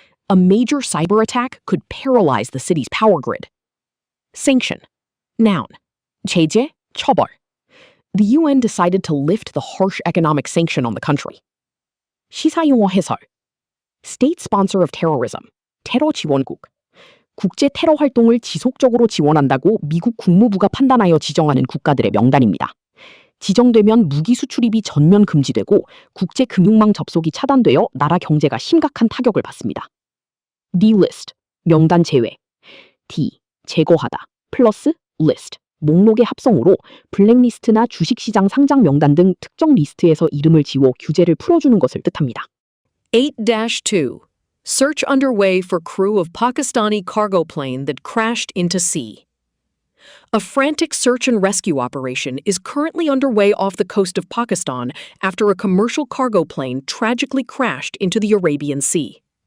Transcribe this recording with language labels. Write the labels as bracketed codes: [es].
[en] A major cyber attack could paralyze the city's power grid. Sanction. Noun. [ko] 제재, 처벌. [en] The UN decided to lift the harsh economic sanction on the country. [ko] 시사용어 해설. [en] State sponsor of terrorism. [ko] 테러 지원국. 국제 테러 활동을 지속적으로 지원한다고 미국 국무부가 판단하여 지정하는 국가들의 명단입니다. 지정되면 무기 수출입이 전면 금지되고 국제 금융망 접속이 차단되어 나라 경제가 심각한 타격을 받습니다. delist. 명단 제외. D. 제거하다. 플러스 list. 목록의 합성어로 블랙리스트나 주식시장 상장 명단 등 특정 리스트에서 이름을 지워 규제를 풀어주는 것을 뜻합니다. 8-2. [en] Search underway for crew of Pakistani cargo plane that crashed into sea. A frantic search and rescue operation is currently underway off the coast of Pakistan after a commercial cargo plane tragically crashed into the Arabian Sea.